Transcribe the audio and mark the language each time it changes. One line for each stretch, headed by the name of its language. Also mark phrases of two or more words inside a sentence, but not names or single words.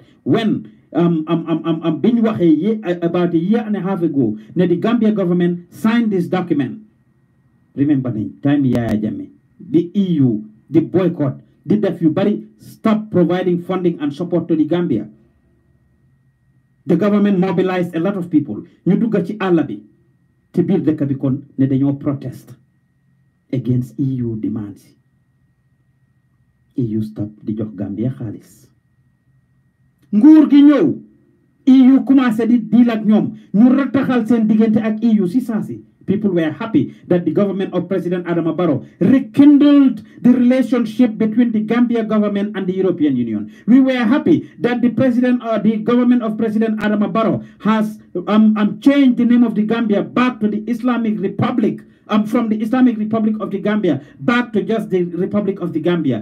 English: When about a year and a half ago, the Gambia government signed this document. Remember the time the EU, the boycott, did that everybody stop providing funding and support to the Gambia. The government mobilized a lot of people.
Wolof: Ñu dugga ci àll bi ci biir dëkk bi kon ne dañoo
English: protest against EU demands.
Wolof: EU stop di jox Gambia xaalis. Nguur gi ñëw EU commencé di deal ak ñoom ñu rataxal seen diggante ak EU si saasi.
English: People were happy that the government of President Adama Barrow rekindled the relationship between the Gambia government and the European Union. We were happy that the government of President Adama Barrow has changed the name of the Gambia back to the Islamic Republic, from the Islamic Republic of the Gambia back to just the Republic of the Gambia.